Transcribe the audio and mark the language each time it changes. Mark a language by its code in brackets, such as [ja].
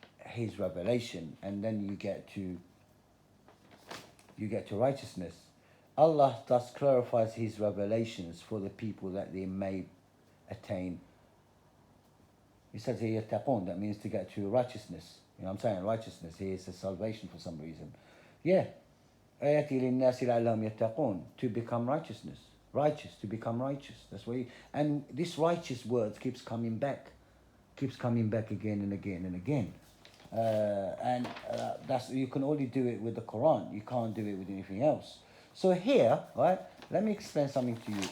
[en] his revelation, and then you get to righteousness. Allah thus clarifies his revelations for the people that they may attain. He says here yattaqun, that means to get to righteousness. You know what I'm saying? Righteousness here is a salvation for some reason. Yeah. [ar] آيَاتِ لِلنَّاسِ لَعَلَّهُمْ يَتَّقُونَ, [en] to become righteousness. Righteous, to become righteous. That's why and this righteous word keeps coming back again and again and again. And that's, you can only do it with the Quran. You can't do it with anything else. So here, right, let me explain something to you.